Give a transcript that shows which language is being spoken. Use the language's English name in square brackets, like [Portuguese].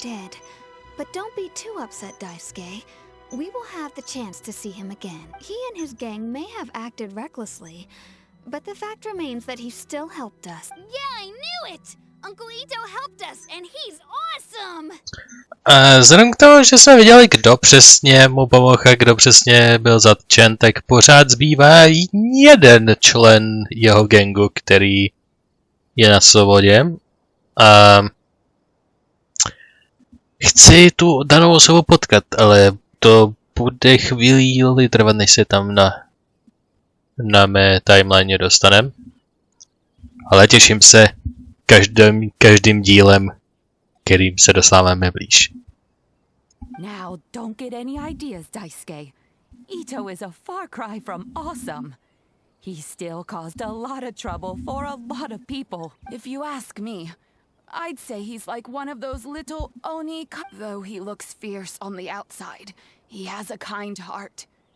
[English] They did. But don't be too upset, Daisuke. We will have the chance to see him again. He and his gang may have acted recklessly, but the fact remains that he still helped us. Yeah, I knew it! Uncle Ito helped us, and he's awesome! [Czech] Vzhledem k tomu, že jsme viděli, kdo přesně mu pomohl a kdo přesně byl zatčen, tak pořád zbývá jeden člen jeho gangu, který je na svobodě. Chci tu danou osobu potkat, ale to bude chvíli trvat, než se tam na mé timeline dostanem. Ale těším se každým dílem, kterým se dostáváme blíž. [English] Now, don't get any ideas, Daisuke. Ito is a far cry from awesome. He still caused a lot of trouble for a lot of people. If you ask me, I'd say he's like one of those little Oni. Though he looks fierce on the outside, he has a kind heart.